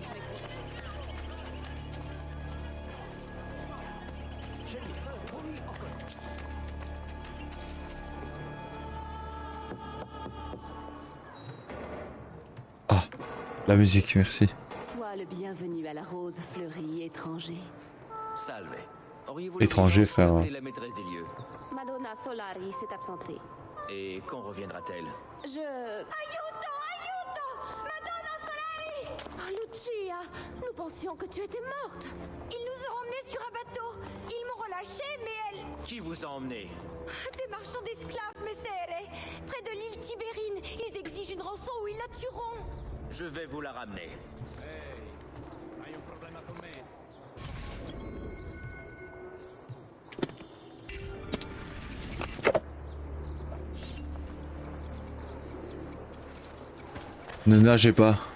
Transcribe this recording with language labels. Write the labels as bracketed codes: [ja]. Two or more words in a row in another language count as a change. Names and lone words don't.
[fr] Ah, la musique, merci. Sois le bienvenu à la rose fleurie étranger. Salve. Auriez-vous Étranger, l'audience frère. d'appeler la maîtresse des lieux. Madonna Solari s'est absentée. Et quand reviendra-t-elle? Je... [it] Aiuto! Aiuto! Madonna Solari! [fr] Oh, Lucia! Nous pensions que tu étais morte. Ils nous ont emmenés sur un bateau. Ils m'ont relâché, mais elle... Qui vous a emmené? Des marchands d'esclaves, messere. Près de l'île Tibérine. Ils exigent une rançon ou ils la tueront. Je vais vous la ramener. Ne nagez pas.